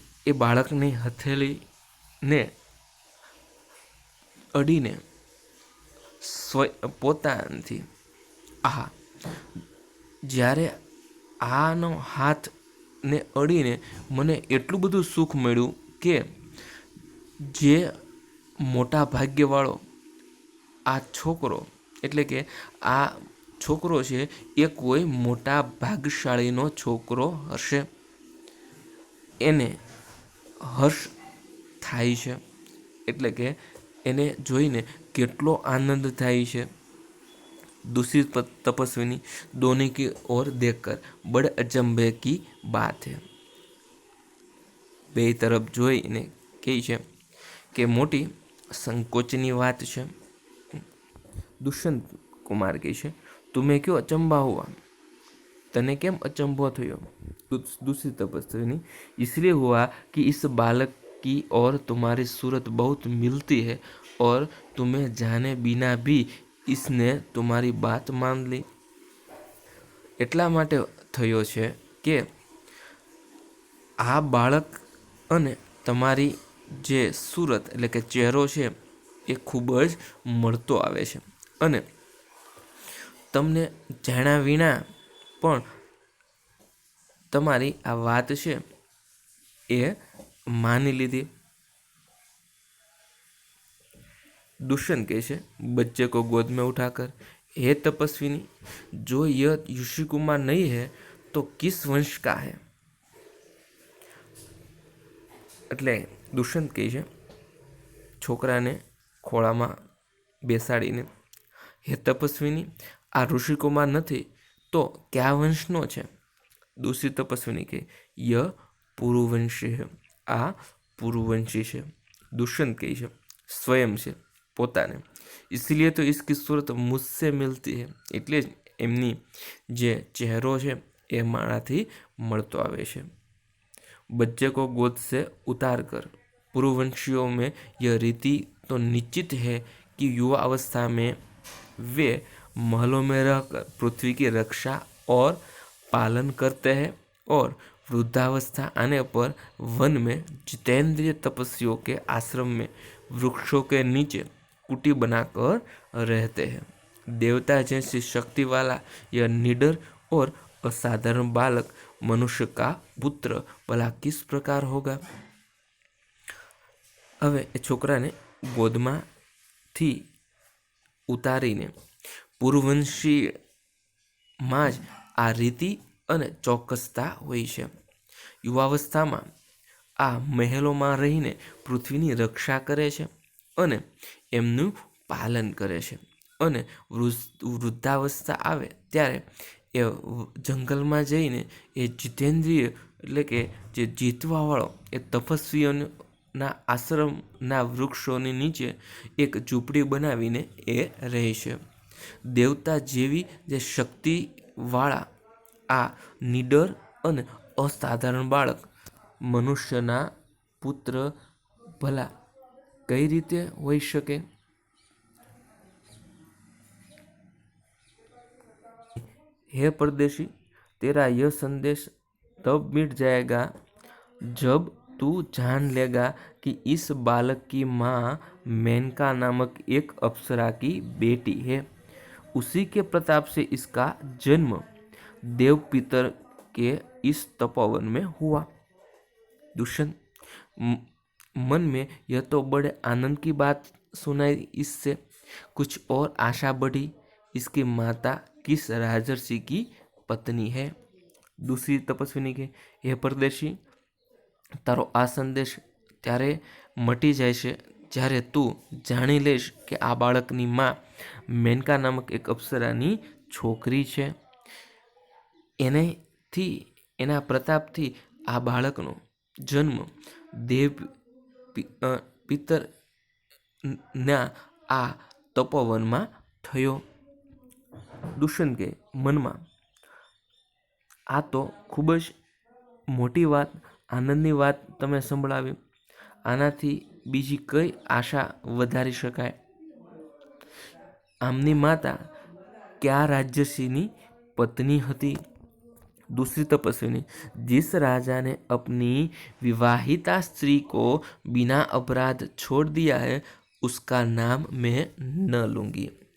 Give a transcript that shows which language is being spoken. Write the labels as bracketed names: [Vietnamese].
[Gujarati] એ બાળકની હથેળીને અડીને પોતાથી જ્યારે આનો હાથને અડીને મને એટલું બધું સુખ મળ્યું કે જે મોટા ભાગ્યવાળો આ છોકરો, એટલે કે આ છોકરો છે એ કોઈ મોટા ભાગ્યશાળીનો છોકરો હશે, એને હર્ષ થાય છે, એટલે કે એને જોઈને કેટલો આનંદ થાય છે। [Hindi] दूसरी तपस्विनी, दोनों की ओर देखकर, बड़े अचंभे की बात है। [Gujarati] બે તરફ જોઈને કહે છે કે મોટી સંકોચની વાત છે। दुष्यंत कुमार કહે છે [Hindi] तुम्हें क्यों अचंभा हुआ, [Gujarati] तने केम अचंभो थयो। [Hindi] दूसरी तपस्विनी इसलिए हुआ कि इस बालक की और तुम्हारी सूरत बहुत मिलती है और तुम्हें जाने बिना भी इसने तुम्हारी बात मान ली। [Gujarati] એટલા માટે થયો છે કે આ બાળક અને તમારી જે સુરત એટલે કે ચહેરો છે એ ખૂબ જ મળતો આવે છે અને તમને જાણ્યા વિના પણ તમારી આ વાત છે એ માની લીધી। [Hindi] दुष्यंत [Gujarati] કહે છે [Hindi] बच्चे को गोद में उठाकर हे तपस्विनी जो यह ऋषि कुमार नहीं है तो किस वंश का है। [Gujarati] એટલે દુષ્યંત કહે છે છોકરાને ખોળામાં બેસાડીને હે તપસ્વીની આ ઋષિકુમાર નથી તો કયા વંશનો છે। [Hindi] दूसरी तपस्विनी के यह पूर्ववंशी है, [Gujarati] आ पूर्ववंशी है। दुष्यंत કહે છે स्वयं છે પોતાને, [Hindi] इसलिए तो इसकी सूरत मुझसे मिलती है, [Gujarati] એટલે જ એમની જે ચહેરો છે એ મારાથી મળતો આવે છે। [Hindi] बच्चे को गोद से उतार कर पूर्ववंशियों में यह रीति तो निश्चित है कि युवा अवस्था में वे महलों में रहकर पृथ्वी की रक्षा और पालन करते हैं और वृद्धावस्था आने पर वन में जितेंद्रिय तपस्वियों के आश्रम में वृक्षों के नीचे कुटी बनाकर रहते हैं। देवता जैसी शक्ति वाला यह निडर और असाधारण बालक मनुष्य का पुत्र भला किस प्रकार होगा। [Gujarati] હવે એ છોકરાને ગોદમાંથી ઉતારીને પૂર્વવંશીમાં જ આ રીતિ અને ચોક્કસતા હોય છે। યુવાવસ્થામાં આ મહેલોમાં રહીને પૃથ્વીની રક્ષા કરે છે અને એમનું પાલન કરે છે અને વૃદ્ધાવસ્થા આવે ત્યારે એ જંગલમાં જઈને એ જીતેન્દ્રિય એટલે કે જે જીતવાવાળો એ તપસ્વીઓના આશ્રમના વૃક્ષોની નીચે એક ઝૂંપડી બનાવીને એ રહે છે। દેવતા જેવી જે શક્તિવાળા આ નિડર અને અસાધારણ બાળક મનુષ્યના પુત્ર ભલા કઈ રીતે હોઈ શકે। [Hindi] हे परदेशी तेरा यह संदेश तब मिट जाएगा जब तू जान लेगा कि इस बालक की माँ मेनका नामक एक अप्सरा की बेटी है। उसी के प्रताप से इसका जन्म देव पितर के इस तपोवन में हुआ। दुष्यंत मन में यह तो बड़े आनंद की बात सुनाई, इससे कुछ और आशा बढ़ी। इसकी माता किस राजर्षि की पत्नी है। [Gujarati] दूसरी तपस्विनी के हे परदेशी तारो आ संदेश त्यारे मटी जाए छे જ્યારે તું જાણી લેશ કે આ બાળકની માં મેનકા નામક એક અપ્સરાની છોકરી છે। એના પ્રતાપથી આ બાળકનો જન્મ દેવ પિતરના આ તપોવનમાં થયો। દુષ્યંત કે મનમાં આ તો ખૂબ જ મોટી વાત, આનંદની વાત તમે સંભળાવી, આનાથી બીજી કઈ આશા વધારી શકાય। આમની માતા क्या राजर्षिनी पत्नी हती। [Hindi] दूसरी तपस्विनी जिस राजा ने अपनी विवाहिता स्त्री को बिना अपराध छोड़ दिया है उसका नाम मैं न लूंगी।